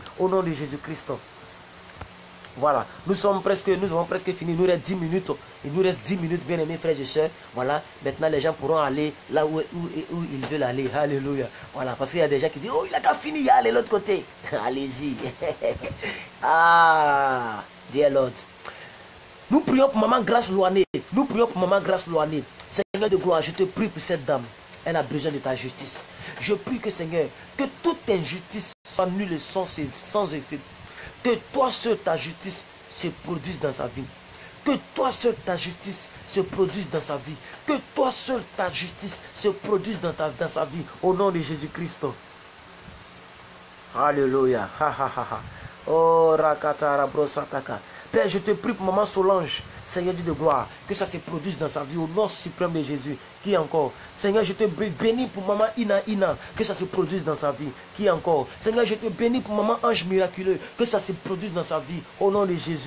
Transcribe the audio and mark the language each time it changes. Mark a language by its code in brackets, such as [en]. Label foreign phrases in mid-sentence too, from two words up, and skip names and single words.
[fr] Au nom de Jésus-Christ. Voilà, nous avons presque fini. Il nous reste 10 minutes. Il nous reste 10 minutes, bien aimés frères et sœurs. Voilà, maintenant les gens pourront aller là où ils veulent aller. Alléluia. Voilà, parce qu'il y a des gens qui disent, oh, il a qu'à finir, il y a aller de l'autre côté. Allez-y. [en] Ah, dear Lord. [fr] Nous prions pour Maman Grâce Loanée. Nous prions pour Maman Grâce Loanée. Seigneur de gloire, je te prie pour cette dame. Elle a besoin de ta justice. Je prie que, Seigneur, que toute injustice soit nulle et sans effet. Que toi seul ta justice se produise dans sa vie. Que toi seul ta justice se produise dans sa vie. Que toi seul ta justice se produise dans sa vie. Au nom de Jésus-Christ. Alléluia. Ha ha ha ha. Oh rakatara brosataka. Père, je te prie pour Maman Solange, Seigneur Dieu de gloire, que ça se produise dans sa vie au nom suprême de Jésus. Qui encore? Seigneur, je te bénis pour Maman Ina, que ça se produise dans sa vie. Qui encore? Seigneur, je te bénis pour Maman Ange Miraculeux, que ça se produise dans sa vie au nom de Jésus.